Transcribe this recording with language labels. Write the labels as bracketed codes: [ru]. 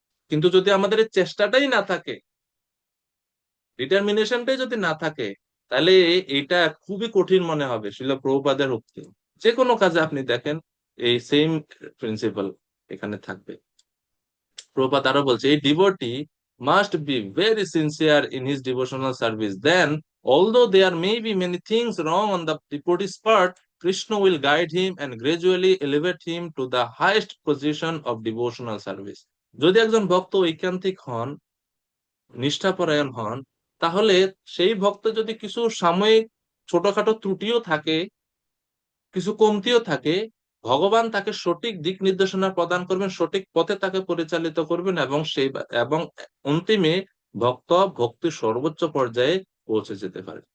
[bn] কিন্তু যদি আমাদের এই চেষ্টাটাই না থাকে, ডিটারমিনেশনটাই যদি না থাকে, তাহলে এটা খুবই কঠিন মনে হবে। শিল প্রভুপাদের উক্তি, যে কোনো কাজে আপনি দেখেন এই [en] same principle [bn] এখানে থাকবে। প্রভুপাদ আরো বলছে, [en] এই devotee must be very sincere in his devotional service, then although there may be many things wrong on the devotee's part, Krishna will guide him and gradually elevate him to the highest position of devotional service. [bn] যদি একজন ভক্ত ঐকান্তিক হন, নিষ্ঠাপরায়ণ হন, তাহলে সেই ভক্ত যদি কিছু সাময়িক ছোটখাটো ত্রুটিও থাকে, কিছু কমতিও থাকে, ভগবান তাকে সঠিক দিক নির্দেশনা প্রদান করবেন, সঠিক পথে তাকে পরিচালিত করবেন, এবং অন্তিমে ভক্ত ভক্তির সর্বোচ্চ পর্যায়ে পৌঁছে যেতে পারে।